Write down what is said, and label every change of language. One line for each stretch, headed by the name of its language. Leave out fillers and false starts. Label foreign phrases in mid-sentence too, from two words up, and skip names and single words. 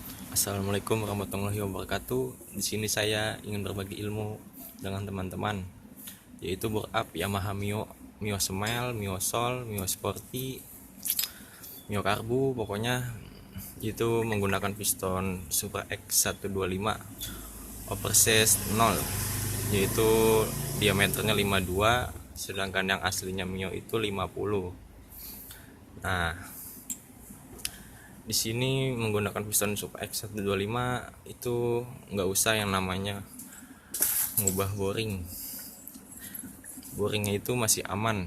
Arabic: السلام عليكم ورحمة الله وبركاته.
Indonesian: Di sini saya ingin berbagi ilmu dengan teman-teman, yaitu borup Yamaha Mio, Mio Smile, Mio Sol, Mio Sporty, Mio Karbu. Pokoknya itu menggunakan piston Supra X 125 oversize 0, yaitu diameternya 52, sedangkan yang aslinya Mio itu 50. Nah, di sini menggunakan piston Supra X 125 itu nggak usah yang namanya ngubah boringnya itu masih aman.